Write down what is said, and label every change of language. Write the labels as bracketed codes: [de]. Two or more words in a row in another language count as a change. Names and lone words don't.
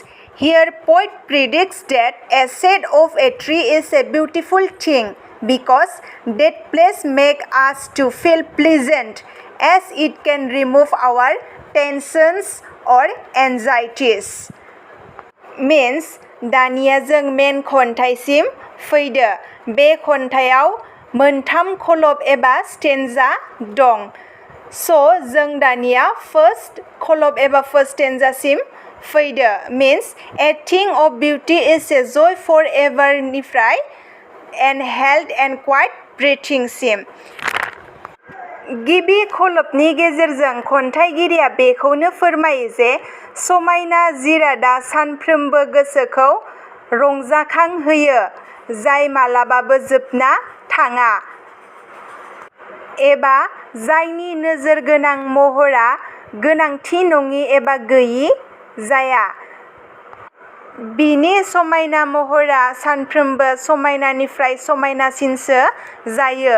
[en] Here, poet predicts that a shade of a tree is a beautiful thing because that place makes us to feel pleasant as it can remove our tensions or anxieties. [brx] Means दानिया जों मेन खन्थाइसिम फैदो बे खन्थाइयाव मोनथाम खलब एबा स्टेन्जा दं जों दानिया फर्स्ट खलब एबा [en] first stanza [brx] फैदो means A thing of beauty is a joy forever निफ्राय [en] and health and quiet breathing [brx] सिम गिबि खलबनि गेजेरजों खन्थाइगिरिया बेखौनो फोरमायो जे समायना जिरादा सानफ्रोमबो गोसोखौ रंजाखांहोयो जाय मालाबाबो जोबना थाङा एबा जायनि नोजोर गोनां महरा गोनांथि नङि एबा गैयि जाया बिनि समायना महरा सानफ्रोमबो समायनानिफ्राय समायनासिनसो जायो।